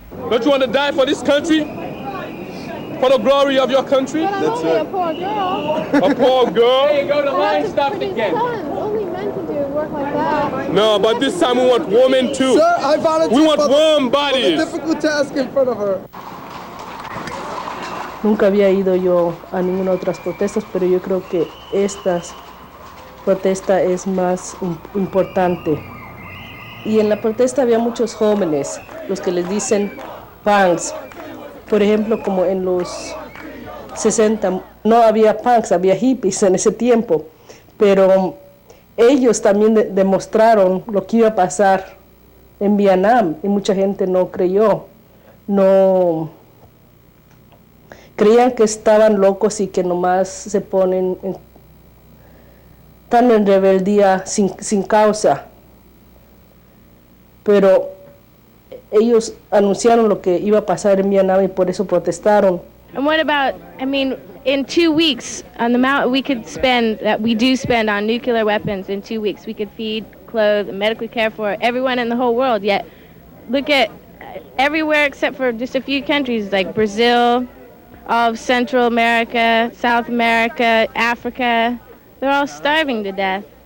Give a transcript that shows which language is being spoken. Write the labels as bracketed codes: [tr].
[en] Don't you want to die for this country? For the glory of your country? But I'm only a poor girl. A poor girl? Hey, go to line stop again. Only men can do work like that. No, but this time we want women too. Sir, I volunteer. We want warm bodies. For the difficult task in front of her. [es] Nunca había ido yo a ninguna otras protestas, pero yo creo que esta protesta es más importante. Y en la protesta había muchos jóvenes, los que les dicen punks. Por ejemplo, como en los 60 no había punks, había hippies en ese tiempo, pero ellos también demostraron lo que iba a pasar en Vietnam y mucha gente no creyó, no creían que estaban locos y que nomás se ponen tan en rebeldía sin causa. Pero ellos anunciaron lo que iba a pasar en Vietnam y por eso protestaron. [en] And what about, I mean, in 2 weeks, on the amount we could spend, that we do spend on nuclear weapons in 2 weeks, we could feed, clothe, and medically care for everyone in the whole world. Yet, look at everywhere except for just a few countries like Brazil, all of Central America, South America, Africa, they're all starving to death.